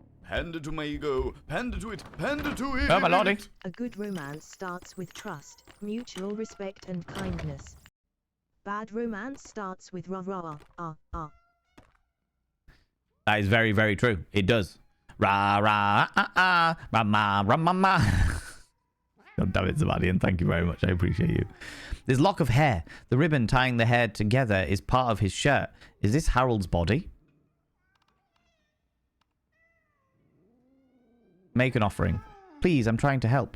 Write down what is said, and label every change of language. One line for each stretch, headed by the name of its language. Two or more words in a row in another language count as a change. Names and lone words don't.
English: Pander to my ego. Pander to it. Pander to it. Oh, my lordy. A good romance starts with trust, mutual respect and kindness. Bad romance starts with rah rah ah ah. That is very, very true. It does. Rah, rah, ah, ah, rah, ma, rah, ma, ma. God damn it, Sebastian. Thank you very much. I appreciate you. This lock of hair. The ribbon tying the hair together is part of his shirt. Is this Harold's body? Make an offering. Please, I'm trying to help.